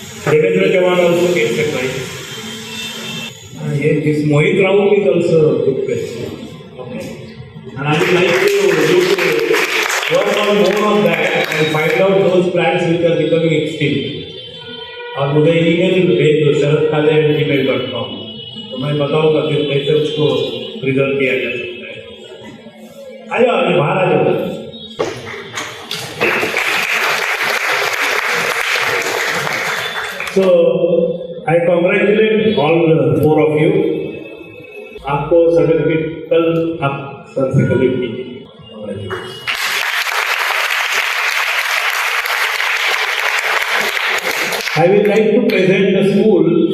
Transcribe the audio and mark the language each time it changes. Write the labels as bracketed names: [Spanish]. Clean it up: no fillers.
[English] Devendra Chauhan also gets a prize. This Mohit Rao is also a good question. Okay. And I would like to work on more on that and find out those plants which are becoming extinct. [Hindi] और मुझे email भेज दो sharadkale@gmail.com, तो मैं बताऊंगा कि कैसे उसको प्रिजर्व किया जा सकता है। आ जाओ बाहर आ जाओ। [English] So I congratulate all 4 of you. [Hindi] आपको सर्टिफिकेट कल आप सर से कलेक्ट कीजिए। [English] I will like to present the school.